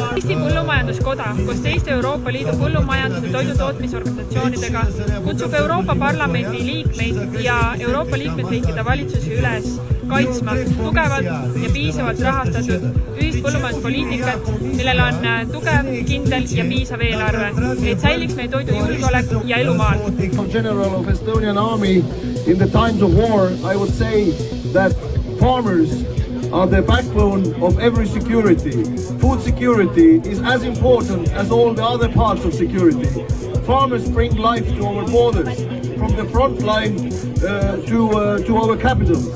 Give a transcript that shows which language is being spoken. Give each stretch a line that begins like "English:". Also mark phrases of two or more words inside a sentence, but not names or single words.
Estonian: Eesti Põllumajanduskoda koos teiste Euroopa Liidu põllumajandus- ja toidutootmisorganisatsioonidega kutsub Euroopa Parlamendi liikmeid ja Euroopa liikmesriikide valitsusi üles kaitsma tugevat ja piisavalt rahastatud ühist põllumajanduspoliitikat, millel on tugev, kindel ja piisav eelarve, et säiliks meie toidu julgeolek ja elu maal.
English: General of Estonian Army in the times of war, I would say that farmers are the backbone of every security. Food security is as important as all the other parts of security. Farmers bring life to our borders, from the front line to our capitals.